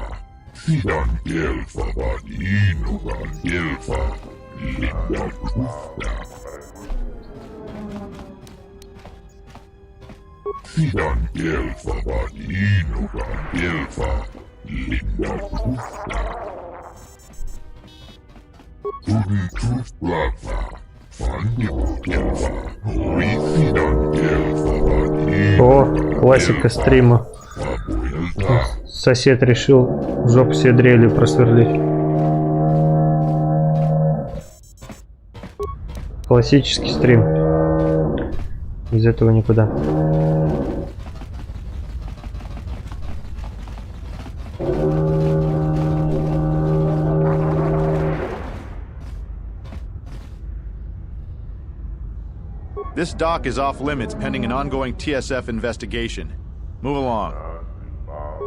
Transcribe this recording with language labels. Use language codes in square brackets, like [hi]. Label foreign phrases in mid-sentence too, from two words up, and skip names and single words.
[ru] Sidan kelfa vaan innukan kelfa, linda tufta. Sidan kelfa vaan innukan kelfa, linda tufta. О, классика стрима. Сосед решил в жопу себе дрелью просверлить. Классический стрим. Без этого никуда. [en] This dock is off limits pending an ongoing TSF investigation. Move along.